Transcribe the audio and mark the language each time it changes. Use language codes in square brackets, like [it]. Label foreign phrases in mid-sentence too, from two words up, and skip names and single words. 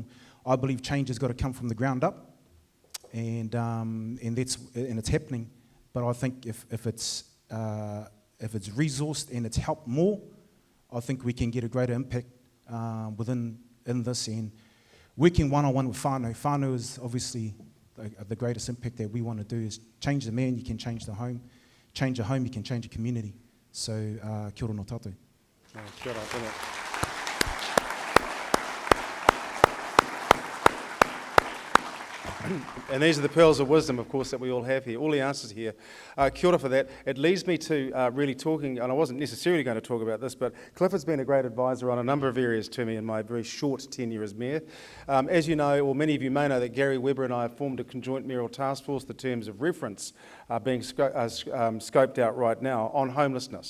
[en] I believe change has got to come from the ground up, and it's happening, but I think if it's resourced and it's helped more, I think we can get a greater impact in this. And working one-on-one with whānau. Whānau is obviously the greatest impact that we want to do is change the man, you can change the home. Change a home, you can change a community. So, [mi] kia ora no tātou. Kia ora, [en] brilliant. And these are the pearls of wisdom, of course, that we all have here, all the answers here. [mi] Kia ora [en] for that. It leads me to really talking, and I wasn't necessarily going to talk about this, but Clifford's been a great advisor on a number of areas to me in my very short tenure as mayor. As you know, or many of you may know, that Garry, Weber and I have formed a conjoint mayoral task force. The terms of reference are being scoped out right now on homelessness.